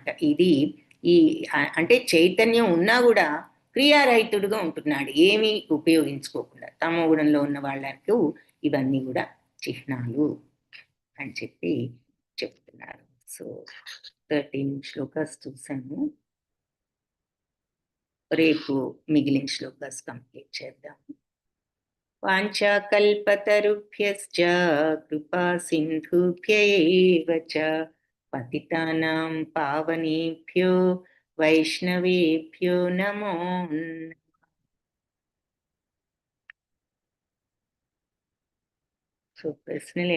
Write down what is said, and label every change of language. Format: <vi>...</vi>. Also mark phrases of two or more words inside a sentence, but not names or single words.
<te>ఇది ఈ అంటే చైతన్యం ఉన్నా కూడా క్రియారహితుడుగా ఉంటున్నాడు, ఏమీ ఉపయోగించుకోకుండా. తమో గుణంలో ఉన్న వాళ్ళకు ఇవన్నీ కూడా చిహ్నాలు అని చెప్పి చెప్తున్నారు. సో 13 శ్లోకాస్ చూసాము. రేపు మిగిలిన శ్లోకాస్ కంప్లీట్ చేద్దాం.</te> <sa>వాంఛాకల్పతరుభ్యశ్చ కృపా సింధుభ్య ఏవ చ పతితానాం పావనేభ్యో వైష్ణవేభ్యో నమో నమః.</sa> <te>సో ప్రశ్నలు</te>